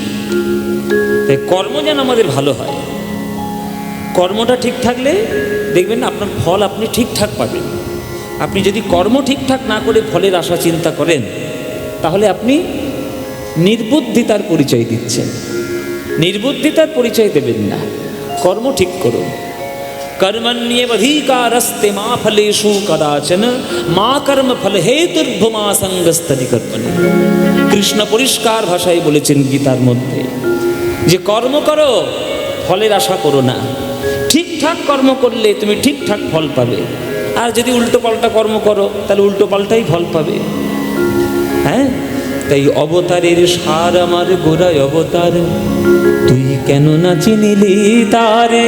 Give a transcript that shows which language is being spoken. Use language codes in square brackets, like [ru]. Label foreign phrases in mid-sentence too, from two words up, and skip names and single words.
[bn] তাই কর্ম যেন আমাদের ভালো হয়, কর্মটা ঠিক থাকলে দেখবেন না আপনার ফল আপনি ঠিকঠাক পাবেন। আপনি যদি কর্ম ঠিকঠাক না করে ফলের আশা চিন্তা করেন, তাহলে আপনি নির্বুদ্ধিতার পরিচয় দিচ্ছেন। নির্বুদ্ধিতার পরিচয় দেবেন না, কর্ম ঠিক করুন। [sa] कर्मण्येवधिकारस्ते मा फलेषु कदाचन मा कर्म फल हेतुर्भुमा संगस्तनि कर्मणि। [bn] কৃষ্ণ পরিষ্কার ভাষায় বলেছেন গীতার মধ্যে যে কর্ম করো, ফলের আশা করো না। ঠিকঠাক কর্ম করলে তুমি ঠিকঠাক ফল পাবে, আর যদি উল্টো পাল্টা কর্ম করো তাহলে উল্টো পাল্টাই ফল পাবে। হ্যাঁ, তাই অবতারের সার আমার গোড়ায় অবতার, তুই কেন না চিনিলি তারে?